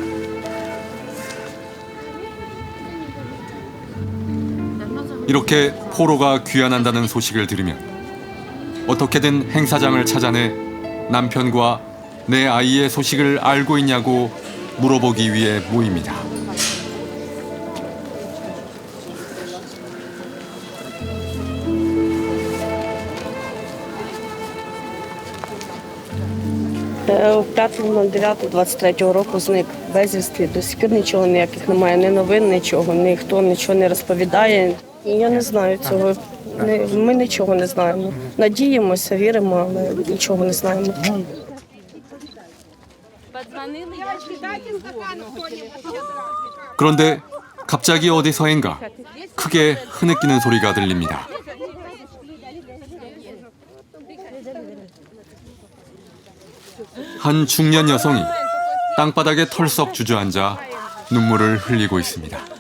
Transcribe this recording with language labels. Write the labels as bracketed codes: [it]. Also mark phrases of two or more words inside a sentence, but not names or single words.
[ko] 이렇게 포로가 귀환한다는 소식을 들으면 어떻게든 행사장을 찾아내 남편과 내 아이의 소식을 알고 있냐고 물어보기 위해 모입니다. [uk] У 5.09.23 року зник безвісти. До сих пір нічого ніяких немає, ні новин, нічого, ніхто нічого не розповідає. І я не знаю цього. Ми нічого не знаємо. Надіємося, віримо, але нічого не знаємо. [ko] 그런데 갑자기 어디서인가 크게 흐느끼는 소리가 들립니다. 한 중년 여성이 땅바닥에 털썩 주저앉아 눈물을 흘리고 있습니다.